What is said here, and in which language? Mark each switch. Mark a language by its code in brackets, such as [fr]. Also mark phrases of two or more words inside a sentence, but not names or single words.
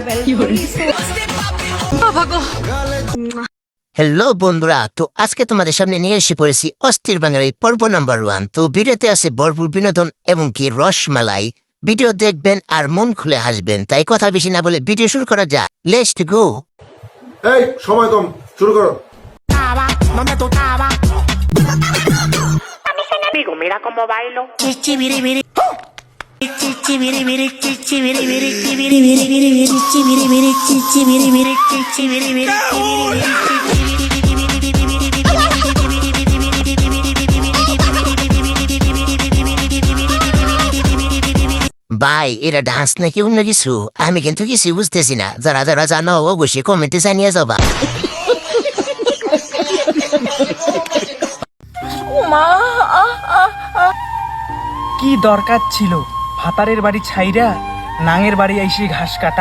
[bn] হ্যালো বন্ধুরা, তো আজকে তোমাদের সামনে নিয়ে এসে পড়েছি অস্থির বাঙালি পর্ব নাম্বার 1। তো ভিডিওতে আছে ভরপুর বিনোদন এবং কি রসমালাই। ভিডিও দেখবেন আর মন খুলে হাসবেন। তাই কথা বেশি না বলে ভিডিও শুরু করা যাক। [en] let's go. [bn] এই সময় কম, শুরু করো। [es] Amigo, mira cómo bailo. Chichi biri biri. Chichi biri biri. Chichi biri biri. Chichi biri biri. Chichi biri biri. Chichi biri biri. Chichi biri biri. [bn] ভাই, এরা ডান্স নাকি অন্য কিছু? আমি কিন্তু কিছু বুঝতেছি না। যারা যারা জানো অবশ্যই কমেন্টে জানিয়ে যাবা। কি দরকার ছিল ভাতারের বাড়ি ছাইরা নাঙের বাড়ি আইসে ঘাস কাটার?